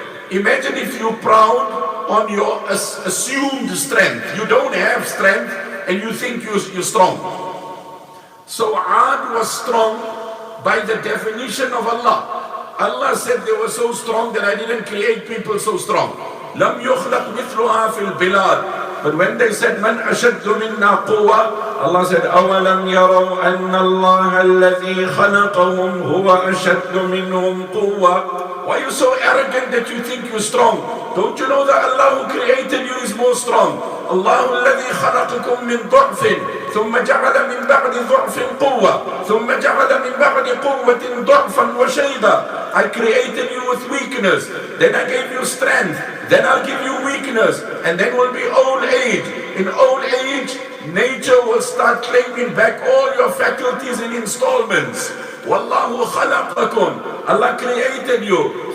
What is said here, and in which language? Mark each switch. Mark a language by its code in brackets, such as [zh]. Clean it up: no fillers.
[en] Imagine if you're proud on your assumed strength. You don't have strength and you think you're strong. So Ad was strong by the definition of Allah. Allah said they were so strong that I didn't create people so strong. [ar] لم يخلق مثلها في البلاد. [en] But when they said [ar] من أشد منا قوة, [en] Allah said [ar] أولم يروا أن الله الذي خلقهم هو أشد منهم قوة. [en] Why are you so arrogant that you think you're strong? Don't you know that Allah who created you is more strong? [ar] الله الذي خلقكم من ضعف ثم جعل من بعد ضعف قوة ثم جعل من بعد قوة ضعفا وشيبا. [en] I created you with weakness, then I gave you strength, then I'll give you weakness, and then will be old age. In old age, nature will start claiming back all your faculties in installments. [ar] Wallahu khalaqakum. [en] Allah created you.